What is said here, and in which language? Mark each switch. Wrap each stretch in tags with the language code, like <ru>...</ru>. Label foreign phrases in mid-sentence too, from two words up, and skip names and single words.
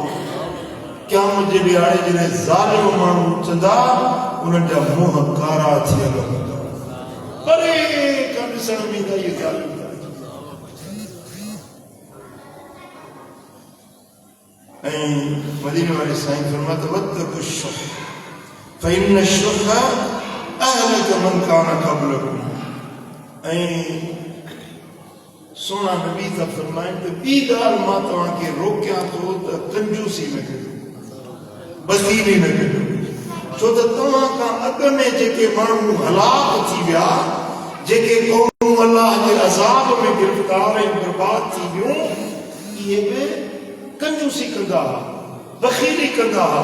<sd>क़यामत जे ॾियारे जॾहिं ज़ालिम माण्हू उथंदा, उन्हनि जा मुंहं कारा थियल हूंदा, परे खां ॾिसण में ईंदा इहे ज़ालिम। ऐं मदीने वाले साईं फरमाते</sd> <ar>واتقوا الشح فإن الشح أهلك من كان قبلكم.</ar> <sd>ऐं सोना नबी था फरमाइनि त ॿी ॻाल्हि मां तव्हांखे रोकियां थो त कंजूसी न कजो, बसीली न कजो। छो त तव्हां खां अॻु में जेके माण्हू हलाक थी विया, जेके क़ौमूं अल्लाह जे अज़ाब में गिरफ़्तार ऐं बर्बाद थी वियूं, इहे बि कंजूसी कंदा हुआ, बख़ीली कंदा हुआ।</sd>